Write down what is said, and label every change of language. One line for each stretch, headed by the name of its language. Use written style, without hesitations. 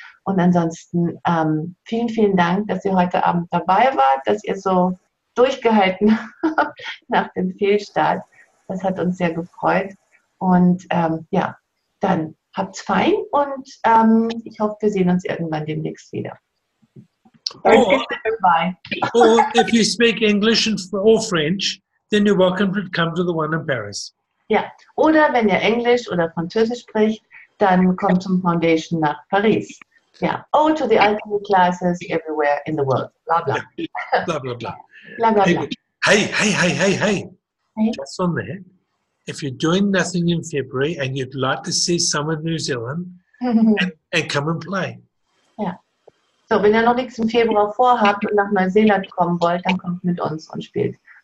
German: Und ansonsten vielen, vielen Dank, dass ihr heute Abend dabei wart, dass ihr so durchgehalten habt nach dem Fehlstart. Das hat uns sehr gefreut. Und ja, dann habt's fein und ich hoffe, wir sehen uns irgendwann demnächst wieder.
English: Bye. Or if you speak English or French, then you're welcome to come to the one in Paris.
German: Ja, oder wenn ihr Englisch oder Französisch spricht, dann kommt zum Foundation nach Paris.
English: Ja, to the ultimate classes everywhere in the world. Bla bla. Blah, blah, blah. Bla bla bla. Hey. Hey. Just on that, if you're doing nothing in February and you'd like to see some in New Zealand, and come and play.
German: Ja. So, wenn ihr noch nichts im Februar vorhabt und nach Neuseeland kommen wollt, dann kommt mit uns und spielt.